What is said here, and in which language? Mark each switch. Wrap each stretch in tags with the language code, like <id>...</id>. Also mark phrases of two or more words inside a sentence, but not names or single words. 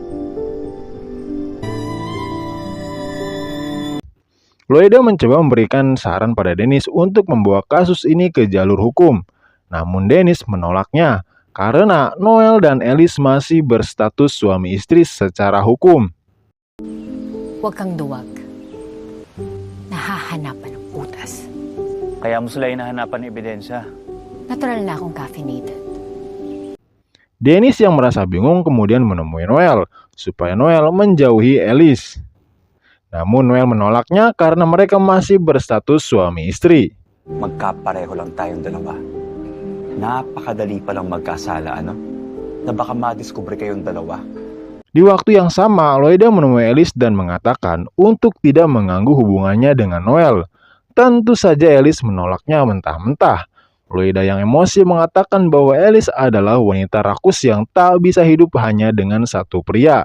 <id>Loida mencoba memberikan saran pada Dennis untuk membawa kasus ini ke jalur hukum. Namun Dennis menolaknya karena Noel dan Alice masih berstatus suami istri secara hukum.</id> <tl>Huwag kang duwag. Nahahanapan ng putas. Kaya mo sila hinahanapan ng ebidensya. Natural na akong caffeinated.</tl> <id>Dennis yang merasa bingung kemudian menemui Noel supaya Noel menjauhi Alice. Namun Noel menolaknya karena mereka masih berstatus suami istri.</id> <tl>Magkapareho lang tayong dalawa. Napakadali palang magkasala, ano? Na baka madiskubre kayong dalawa.</tl> <id>Di waktu yang sama, Loida menemui Alice dan mengatakan untuk tidak mengganggu hubungannya dengan Noel. Tentu saja Alice menolaknya mentah-mentah. Loida yang emosi mengatakan bahwa Alice adalah wanita rakus yang tak bisa hidup hanya dengan satu pria.</id>